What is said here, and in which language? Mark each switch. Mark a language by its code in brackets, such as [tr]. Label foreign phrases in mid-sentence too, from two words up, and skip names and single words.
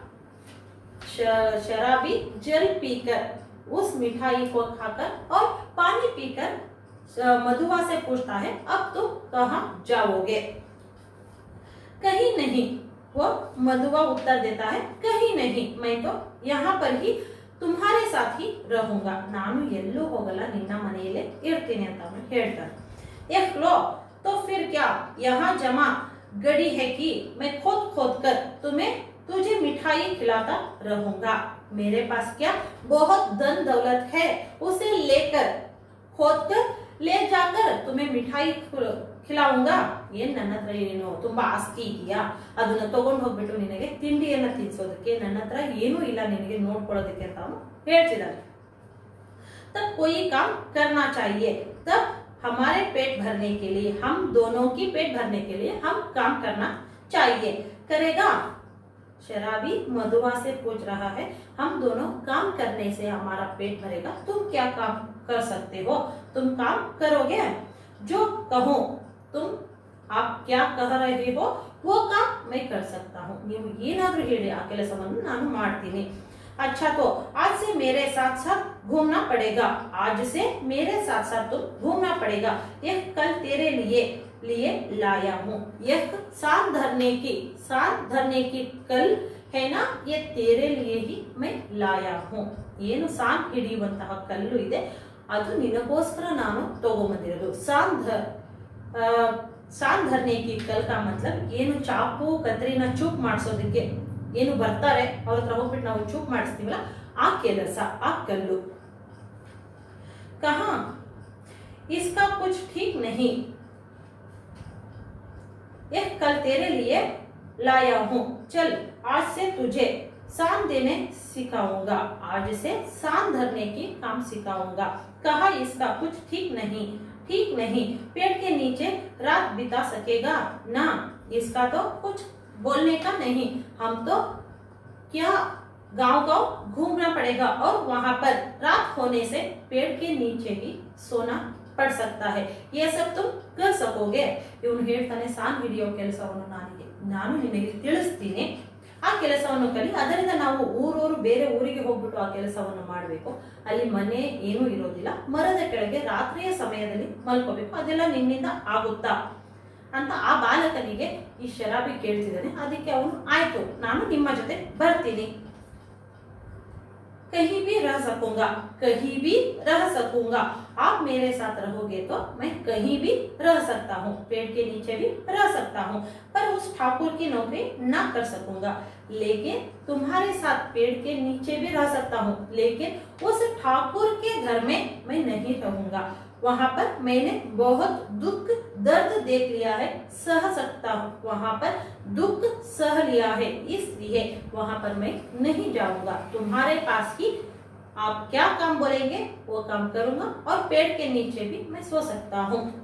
[hi] शराबी जल पीकर उस मिठाई को खाकर और पानी पीकर मधुआ से पूछता है, अब तुम कहाँ जाओगे? कहीं नहीं, वो मधुआ उत्तर देता है, कहीं नहीं, मैं तो यहाँ पर ही तुम्हारे साथ ही रहूंगा [kn] ನಾನು ಎಲ್ಲೂ ಹೋಗಲ್ಲ ನಿನ್ನ ಮನೆಯಲ್ಲೇ ಇರ್ತೀನಿ ಅಂತ ಅವನು ಹೇಳ್ತಾನೆ [hi] एक लो तो फिर क्या यहाँ जमा गड़ी है कि मैं खोद खोद कर तुझे मिठाई खिलाता रहूंगा मेरे पास क्या बहुत धन दौलत है उसे लेकर खोद कर ले जाकर तुम्हें मिठाई खिलाऊंगा [kn] ಏನ್ ನನ್ನ ಹತ್ರ ಏನು ತುಂಬಾ ಆಸ್ತಿ ಇದೆಯಾ ಅದನ್ನ ತಗೊಂಡು ಹೋಗ್ಬಿಟ್ಟು ನಿನಗೆ ತಿಂಡಿಯನ್ನ ತಿನ್ಸೋದಕ್ಕೆ ನನ್ನ ಹತ್ರ ಏನೂ ಇಲ್ಲ ನಿನಗೆ ನೋಡ್ಕೊಳ್ಳೋದಕ್ಕೆ ಅಂತ ಅವನು ಹೇಳ್ತಿದ್ದಾನೆ [hi] तब कोई काम करना चाहिए तब हमारे पेट भरने के लिए हम दोनों की पेट भरने के लिए हम काम करना चाहिए करेगा शराबी मधुआ से पूछ रहा है हम दोनों काम करने से हमारा पेट भरेगा तुम क्या काम कर सकते हो तुम काम करोगे जो कहो तुम आप क्या कह रहे हो वो काम मैं कर सकता हूँ [kn] ನೀವು ಏನಾದರೂ ಹೇಳಿ ಆ ಕೆಲಸವನ್ನು ನಾನು ಮಾಡ್ತೀನಿ [hi] अच्छा तो आज से मेरे साथ साथ घूमना पड़ेगा आज से मेरे साथ साथ तुम घूमना पड़ेगा यह कल तेरे लिए लाया हूँ यह सांस धरने की कल है ना ये तेरे लिए ही मैं लाया हूँ [kn] ಏನು ಸಾನ್ ಹಿಡಿಯುವಂತಹ ಕಲ್ಲು ಇದೆ ಅದು ನಿನಗೋಸ್ಕರ ನಾನು ತಗೊಂಬಂದಿರೋದು [hi] सान धरने की कल का मतलब [kn] ಏನು ಚಾಕು ಕತ್ರಿನ ಚೂಪ್ ಮಾಡಿಸೋದಕ್ಕೆ ಏನು ಬರ್ತಾರೆ ಅವ್ರ ಹತ್ರ ಹೋಗ್ಬಿಟ್ಟು ನಾವು ಚೂಪ್ ಮಾಡಿಸ್ತೀವಲ್ಲ ಆ ಕೆಲಸ ಆ ಕಲ್ಲು [hi] कहा इसका कुछ ठीक नहीं यह कल तेरे लिए लाया हूं चल आज से तुझे सान देने सिखाऊंगा आज से सान धरने की काम सिखाऊंगा कहा इसका कुछ ठीक नहीं पेड़ के नीचे रात बिता सकेगा ना इसका तो कुछ बोलने का नहीं हम तो क्या गांव घूमना पड़ेगा और वहां पर रात होने से पेड़ के नीचे भी सोना पड़ सकता है ये सब तुम कर सकोगे [kn] ಇವನು ಹೇಳ್ತಾನೆ ಸಾನ್ ಹಿಡಿಯೋ ಕೆಲಸವನ್ನು ನಾನು ನಿನಗೆ ತಿಳಿಸ್ತೀನಿ ಆ ಕೆಲಸವನ್ನು ಕಲಿ ಅದರಿಂದ ನಾವು ಊರೂರು ಬೇರೆ ಊರಿಗೆ ಹೋಗ್ಬಿಟ್ಟು ಆ ಕೆಲಸವನ್ನು ಮಾಡಬೇಕು ಅಲ್ಲಿ ಮನೆ ಏನೂ ಇರೋದಿಲ್ಲ ಮರದ ಕೆಳಗೆ ರಾತ್ರಿಯ ಸಮಯದಲ್ಲಿ ಮಲ್ಕೋಬೇಕು ಅದೆಲ್ಲ ನಿನ್ನಿಂದ ಆಗುತ್ತಾ ಅಂತ ಆ ಬಾಲಕನಿಗೆ ಈ ಶರಾಬಿ ಕೇಳ್ತಿದ್ದಾನೆ ಅದಕ್ಕೆ ಅವನು ಆಯ್ತು ನಾನು ನಿಮ್ಮ ಜೊತೆ ಬರ್ತೀನಿ [hi] कहीं भी रह सकूंगा आप मेरे साथ रहोगे तो मैं कहीं भी रह सकता हूँ पेड़ के नीचे भी रह सकता हूँ पर उस ठाकुर की नौकरी ना कर सकूंगा लेकिन तुम्हारे साथ पेड़ के नीचे भी रह सकता हूँ लेकिन उस ठाकुर के घर में मैं नहीं रहूंगा वहां पर मैंने बहुत दुख दर्द देख लिया है सह सकता हूँ वहां पर दुख सह लिया है इसलिए वहां पर मैं नहीं जाऊंगा तुम्हारे पास ही आप क्या काम बोलेंगे वो काम करूंगा और पेड़ के नीचे भी मैं सो सकता हूँ